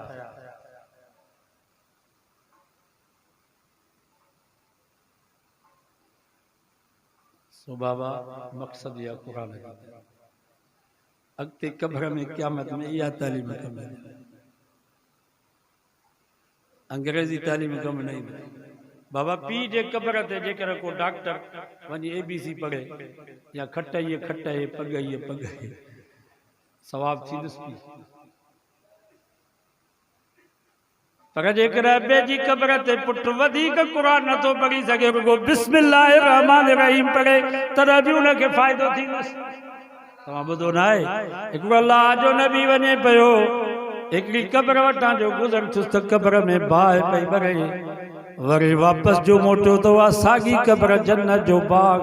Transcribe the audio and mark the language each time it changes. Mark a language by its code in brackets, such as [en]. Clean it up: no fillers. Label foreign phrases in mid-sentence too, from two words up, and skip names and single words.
[sd] सो बाबा मक़सद इहा क़ुरान जी, अॻिते कब्र में क़यामत में इहा तालीम कम ईंदी, अंग्रेज़ी तालीम कम न ईंदी। बाबा पीउ जे कब्र ते जेकर को डॉक्टर वञी ABC पढ़े या खटाइए खटाए पगाइए पगाए सवाब थींदुसि पीउ। पर जेकर अबे जी कब्र ते पुटु वधीक क़ुरान नथो पढ़ी सघे, रुगो [ar] بسم الله رحمن رحيم [sd] पढ़े, तॾहिं बि उनखे फ़ाइदो थींदुसि। तव्हां ॿुधो न आहे, हिकिड़ो अल्लाह जो नबी वञे पियो, हिकिड़ी कब्र वटां जो गुज़र थियुसि त कब्र में बाहि पई ॿरे, वरी वापस जो मोटियो तो सागी कब्र जन्नत जो बाग।